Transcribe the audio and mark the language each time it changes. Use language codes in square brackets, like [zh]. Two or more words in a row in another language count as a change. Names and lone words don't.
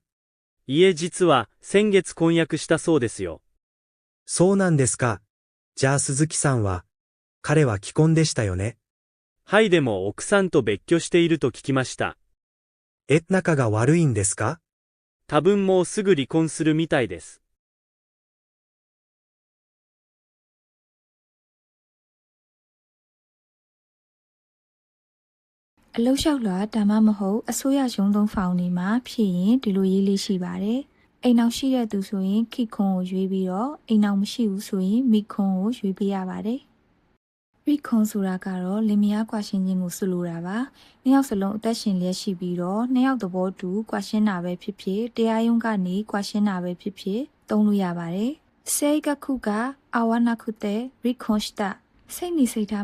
[ja] いえ、実は先月婚約したそうですよ。そうなんですか。じゃあ鈴木さんは、彼は既婚でしたよね。はい、でも奥さんと別居していると聞きました。仲が悪いんですか？多分もうすぐ離婚するみたいです。 [my] အလုတ်လျှောက်လွှာဒါမှမဟုတ်အစိုးရရုံးသုံးဖောင်တွေမှာဖြည့်ရင်ဒီလိုရေးလေးရှိပါတယ်။အိမ်အောင်ရှိတဲ့သူဆို ရင်ခိခွန်ကိုရွေးပြီးတော့အိမ်အောင်မရှိဘူးဆိုရင်မိခွန်ကိုရွေးပေးရပါတယ်။မိခွန်ဆိုတာကတော့လင်မယားကွာရှင်းခြင်းကိုဆိုလိုတာပါ။နှစ်ယောက်စလုံးအသက်ရှင်လျက်ရှိပြီးတော့နှစ်ယောက်သဘောတူကွာရှင်းတာပဲဖြစ်ဖြစ်တရားရုံးကနေကွာရှင်းတာပဲဖြစ်ဖြစ်သုံးလို့ရပါတယ်။စေကခုကအာဝနာခုတဲ့ရိခွန်စတာစိတ်နေစိတ်ထား